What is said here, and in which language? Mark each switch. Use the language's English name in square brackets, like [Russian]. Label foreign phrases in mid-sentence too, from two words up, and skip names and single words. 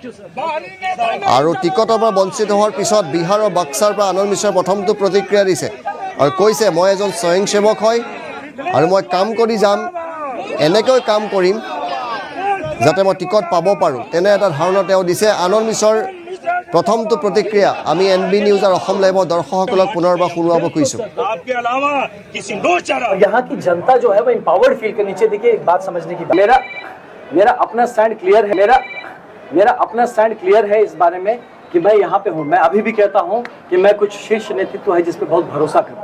[Assamese] আৰু টিকটৰ পৰা বঞ্চিত হোৱাৰ পিছত বিহাৰৰ বক্সাৰ পৰা আনন্দ মিশ্ৰৰ প্ৰথমটো প্ৰতিক্ৰিয়া দিছে আৰু কৈছে মই এজন স্বয়ং সেৱক হয় আৰু মই কাম কৰি যাম এনেকৈ কাম কৰিম যাতে মই টিকট পাব পাৰোঁ তেনে এটা ধাৰণা তেওঁ দিছে আনন্দ মিশ্ৰৰ প্ৰথমটো প্ৰতিক্ৰিয়া আমি NB নিউজ আৰু অসম লাইভৰ দৰ্শকসকলক পুনৰবাৰ শুনোৱাব খুজিছোঁ। [Hindi] आपके अलावा किसी नो चारा यहाँ की जनता जो है वो [English] empowered feel [Hindi] करनी चाहिए। देखिए एक बात समझने की बात, मेरा अपना [English] stand clear [Hindi] है, मेरा अपना [English] stand clear [Hindi] है इस बारे में कि मैं यहाँ पे हूँ। मैं अभी भी कहता हूँ कि मैं कुछ शीर्ष नेतृत्व है जिस पे बहुत भरोसा करता हूँ।